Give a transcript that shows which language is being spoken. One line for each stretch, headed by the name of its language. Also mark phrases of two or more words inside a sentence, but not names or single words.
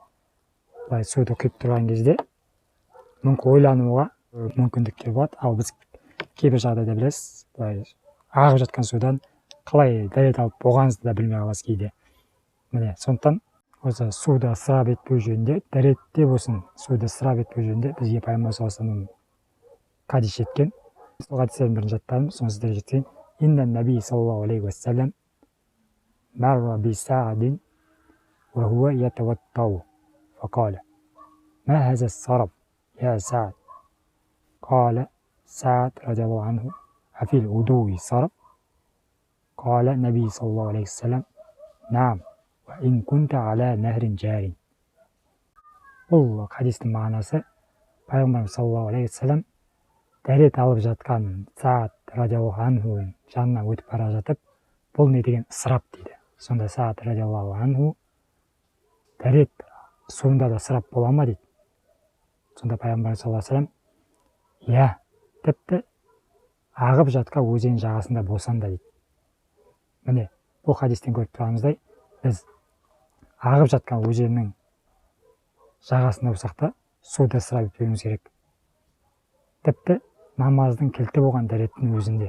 Kazakh: Бұлай суды құйып тұрған кезде мүмкін ойлануға мүмкіндіктер болады. Ал біз кейбір жағдайда білесіз, бұлай ағып жатқан судан қалай дәрет алып болғаныңызды да білмей қаласыз кейде. Міне, сондықтан осы суды ысырап етпеу жөнінде, дәретте болсын суды ысырап етпеу жөнінде бізге пайғамбар
Arabic: صلى الله عليه وسلم
Kazakh: хадис жеткен. Сол хадистердің бірін жаттадым, соны сіздерге жеткізейін.
Arabic: إن النبي صلى الله عليه وسلم مر بسعد وهو يتوضأ فقال ما هذا السرف يا سعد. قال سعد رضي الله عنه أفي الوضوء صرف؟ قال النبي صلى الله عليه وسلم نعم وإن كنت على نهر جار.
Kazakh: Бұл хадистің мағынасы, пайғамбарымыз
Arabic: صلى الله عليه وسلم
Kazakh: дәрет алып жатқан Саад
Arabic: رضي الله عنه
Kazakh: жанынан өтіп бара жатып, бұл не деген ысырап дейді. Сонда Саад
Arabic: رضي الله عنه
Kazakh: дәрет суында да ысырап бола ма дейді. Сонда пайғамбар
Arabic: صلى الله عليه وسلم
Kazakh: иә, тіпті ағып жатқан өзен жағасында болсан да дейді. Міне, бұл хадистен көріп тұрғанымыздай, біз ағып жатқан өзеннің жағасында болсақ та суды ысырап етпеуіміз керек. Тіпті намаздың кілті болған дәреттің өзінде.